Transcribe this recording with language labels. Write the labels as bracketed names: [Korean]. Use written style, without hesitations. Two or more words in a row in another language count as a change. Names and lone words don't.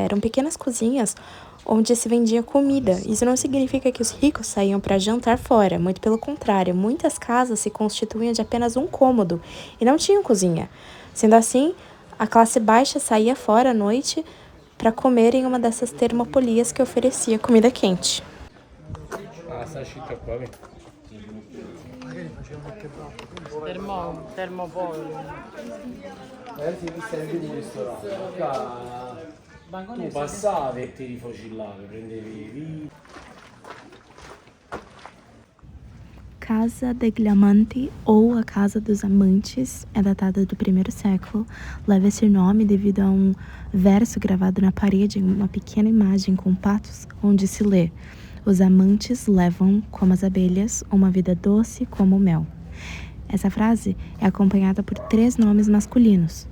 [Portuguese] Eram pequenas cozinhas onde se vendia comida. Isso não significa que os ricos saíam para jantar fora, muito pelo contrário. Muitas casas se constituíam de apenas um cômodo e não tinham cozinha. Sendo assim, a classe baixa saía fora à noite para comer em uma dessas termopolias que oferecia comida quente. Termopolo. [Italian] Ti serve un ristorante. Tu passavi e ti rifocillavi, prendevi vino. [Portuguese] Casa degli Amanti, ou a Casa dos Amantes, é datada do 1º século. Leva esse nome devido a um verso gravado na parede, uma pequena imagem com patos, onde se lê: os amantes levam, como as abelhas, uma vida doce como o mel. Essa frase é acompanhada por 3 nomes masculinos.